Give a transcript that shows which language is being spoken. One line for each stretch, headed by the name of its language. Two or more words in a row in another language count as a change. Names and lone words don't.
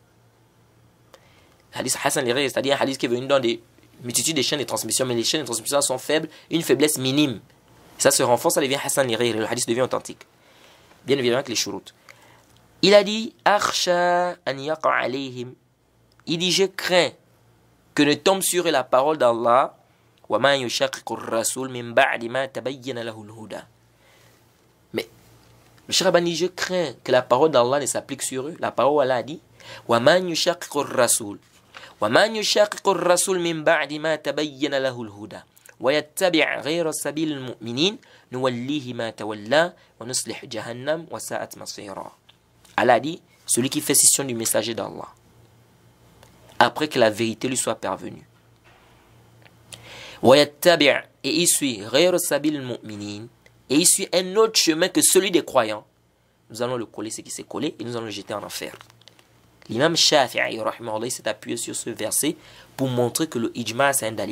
French: Le hadith
Arabic: حسن لغيره,
French: c'est-à-dire un hadith qui est venu dans des multitudes de chaînes de transmission, mais les chaînes de transmission sont faibles, une faiblesse minime. Ça se renforce, ça devient
Arabic: حسن لغيره,
French: le hadith devient authentique. Bien évidemment avec les shurut.
Arabic: Il a dit أخشى أن يقع عليهم.
French: Il dit je crains que ne tombe sur eux la parole d'Allah
Arabic: وما يشاقق الرسول من بعد ما تبين له الهدى.
French: Mais le Cheikh Albani dit je crains que la parole d'Allah ne s'applique sur eux. La parole d'Allah a dit
Arabic: وما يشاقق الرسول وما يشاقق الرسول من بعد ما تبين له الهدى ويتبع غير سبيل المؤمنين نوله ما تولى ونصله جهنم وساءت مصيرا.
French: Allah dit celui qui fait scission du messager d'Allah après que la vérité lui soit parvenue. Et il suit et il suit un autre chemin que celui des croyants. Nous allons le coller ce qui s'est collé et nous allons le jeter en enfer. L'imam Shafi'i s'est appuyé sur ce verset pour montrer que le ijma' c'est un dalil.